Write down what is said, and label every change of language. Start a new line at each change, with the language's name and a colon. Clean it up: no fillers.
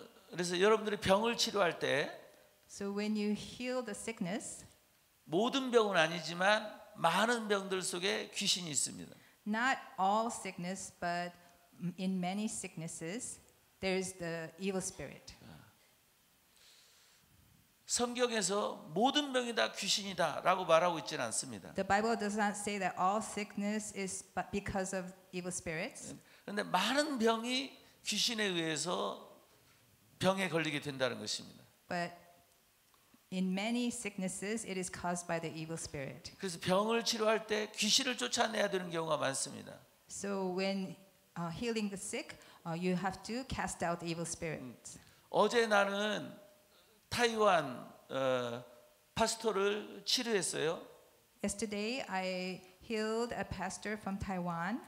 Korean: 그래서 여러분들이 병을 치료할 때
English: So when you heal the sickness,
Korean: 모든 병은 아니지만 많은 병들 속에 귀신이 있습니다.
English: not all sickness, but in many sicknesses, there is the evil spirit.
Korean: 성경에서 모든 병이 다 귀신이다라고 말하고 있지는 않습니다.
English: The Bible does not say that all sickness is but because of evil spirits.
Korean: 그런데 많은 병이 귀신에 의해서 병에 걸리게 된다는 것입니다.
English: But in many sicknesses, it is caused by the evil spirit.
Korean: 그래서 병을 치료할 때 귀신을 쫓아내야 되는 경우가 많습니다.
English: So when healing the sick, you have to cast out the evil spirits.
Korean: 어제 나는 타이완 파스토를 치료했어요.
English: Yesterday, I healed a pastor from Taiwan.